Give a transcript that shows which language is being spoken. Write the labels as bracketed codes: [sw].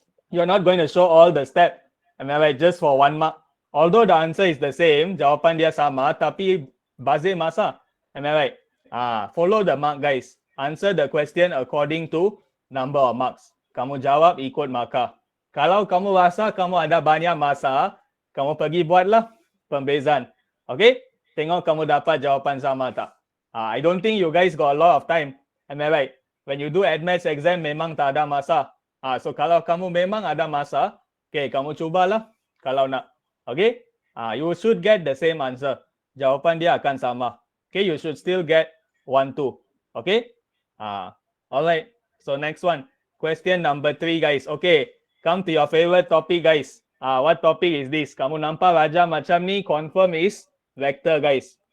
[en] You're not going to show all the step. Am I right? Just for one mark. Although the answer is the same, [ms] jawapan dia sama, tapi bazir masa. [en] Am I right? Follow the mark, guys. Answer the question according to number of marks. [ms] Kamu jawab ikut markah. Kalau kamu rasa kamu ada banyak masa, kamu pergi buatlah pembezaan. Okay? Tengok kamu dapat jawapan sama tak. [en] I don't think you guys got a lot of time. Am I right? When you do admaths exam, [ms] memang tak ada masa. So kalau kamu memang ada masa, okay, kamu cubalah kalau nak. [en] Okay? You should get the same answer. [ms] Jawapan dia akan sama. [en] Okay, you should still get 1, 2. Okay? Alright. So next one. Question number 3, guys. Okay. Come to your favorite topic, guys. What topic is this? [ms] Kamu nampak Raja macam ni, [en] confirm is vector, guys.